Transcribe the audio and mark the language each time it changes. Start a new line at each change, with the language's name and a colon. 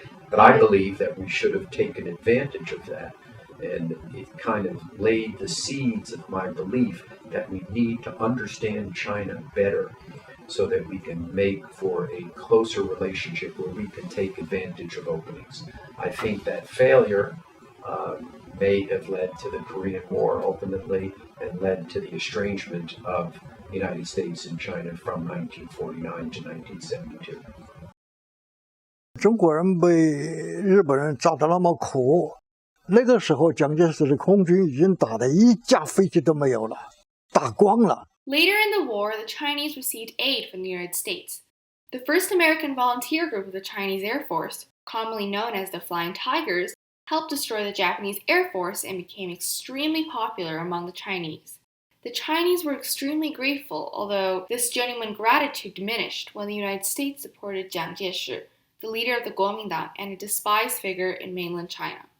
English: But I believe that we should have taken advantage of that, and it kind of laid the seeds of my belief that we need to understand China better so that we can make for a closer relationship where we can take advantage of openings. I think that failure may have led to the Korean War ultimately and led to the estrangement of the United States and China from 1949 to 1972.
Chinese: 中国人被日本人炸得那么苦，那个时候蒋介石的空军已经打得一架飞机都没有了，打光了。
English: Later in the war, the Chinese received aid from the United States. The first American volunteer group of the Chinese Air Force, commonly known as the Flying Tigers, helped destroy the Japanese Air Force and became extremely popular among the Chinese. The Chinese were extremely grateful, although this genuine gratitude diminished when the United States supported Jiang Jieshi, the leader of the Kuomintang and a despised figure in mainland China.